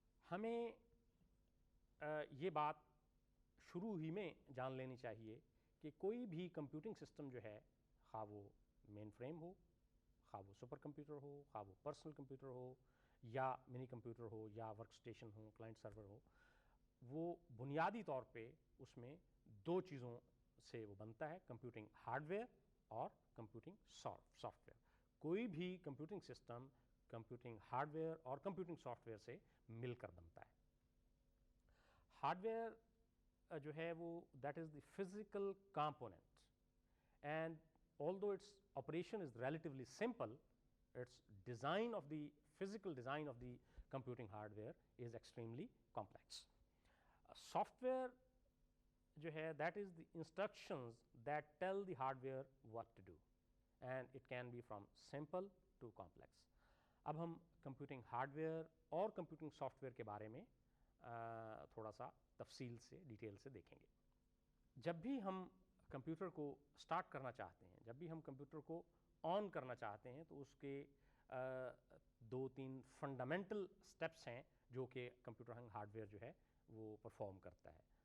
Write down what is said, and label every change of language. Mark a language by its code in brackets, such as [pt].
[ur] ہمیں یہ بات شروع ہی میں جان لینی چاہیے کہ کوئی بھی کمپیوٹنگ سسٹم جو ہے، خواہ وہ مین فریم ہو، خواہ وہ سپر کمپیوٹر ہو، خواہ وہ پرسنل کمپیوٹر ہو، یا منی کمپیوٹر ہو، یا ورک اسٹیشن ہو، کلائنٹ سرور ہو، وہ بنیادی طور پہ اس میں دو چیزوں سے وہ بنتا ہے، کمپیوٹنگ ہارڈ ویئر اور کمپیوٹنگ سافٹ ویئر. کوئی بھی computing system computing hard where اور کمپیوٹنگ سافٹ ویئر سے مل کر بنتا ہے. ہارڈ ویئر جو ہے وہ [en] That is the physical component, and although its operation is relatively simple, its design of the physical design of the computing hardware is extremely complex. Software [ur] جو ہے [en] that is the instructions that tell the hardware what to do, and it can be from simple to complex. [ur] اب ہم computing hard where اور computing soft where کے بارے میں تھوڑا سا تفصیل سے ڈیٹیل سے دیکھیں گے. جب بھی ہم کمپیوٹر کو اسٹارٹ کرنا چاہتے ہیں، جب بھی ہم کمپیوٹر کو آن کرنا چاہتے ہیں، تو اس کے دو تین فنڈامنٹل اسٹیپس ہیں جو کہ کمپیوٹر ہارڈ ویئر جو ہے وہ پرفارم کرتا ہے.